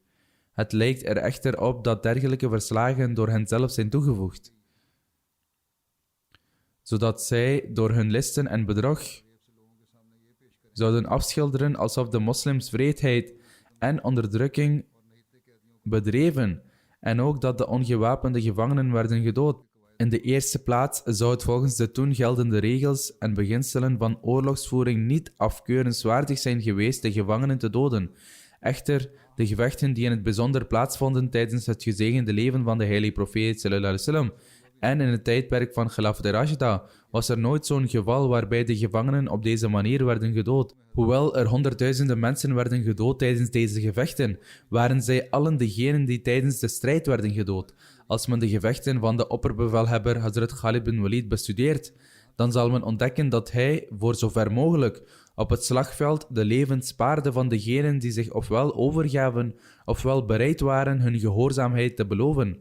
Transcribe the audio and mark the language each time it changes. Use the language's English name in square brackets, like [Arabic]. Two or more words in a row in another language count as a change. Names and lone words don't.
[Dutch] Het lijkt er echter op dat dergelijke verslagen door hen zelf zijn toegevoegd, zodat zij door hun listen en bedrog zouden afschilderen alsof de moslims wreedheid en onderdrukking bedreven en ook dat de ongewapende gevangenen werden gedood. In de eerste plaats zou het volgens de toen geldende regels en beginselen van oorlogsvoering niet afkeurenswaardig zijn geweest de gevangenen te doden. Echter, de gevechten die in het bijzonder plaatsvonden tijdens het gezegende leven van de heilige profeet [Arabic] صلى الله عليه وسلم [Dutch] en in het tijdperk van Khilafat ar-Rashida was er nooit zo'n geval waarbij de gevangenen op deze manier werden gedood. Hoewel er honderdduizenden mensen werden gedood tijdens deze gevechten, waren zij allen degenen die tijdens de strijd werden gedood. Als men de gevechten van de opperbevelhebber Hazrat Khalid bin Walid bestudeert, dan zal men ontdekken dat hij, voor zover mogelijk, op het slagveld de levens spaarde van degenen die zich ofwel overgaven, ofwel bereid waren hun gehoorzaamheid te beloven.